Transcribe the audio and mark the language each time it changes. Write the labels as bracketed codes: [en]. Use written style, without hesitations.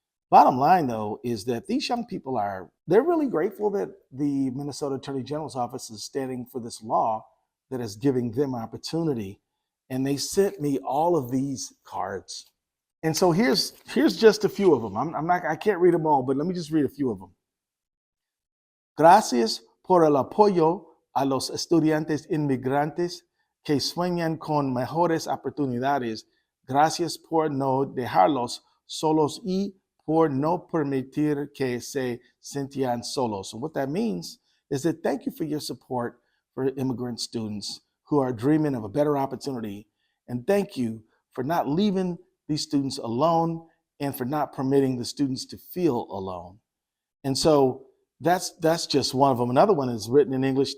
[en] Bottom line, though, is that these young people they're really grateful that the Minnesota Attorney General's office is standing for this law that is giving them opportunity. And they sent me all of these cards. And so here's just a few of them. I can't read them all, but let me just read a few of them. [es] Gracias por el apoyo a los estudiantes inmigrantes que sueñan con mejores oportunidades. Gracias por no dejarlos solos y por no permitir que se sientan solos. [en] And what that means is that thank you for your support for immigrant students who are dreaming of a better opportunity. And thank you for not leaving these students alone and for not permitting the students to feel alone. And so that's just one of them. Another one is written in English.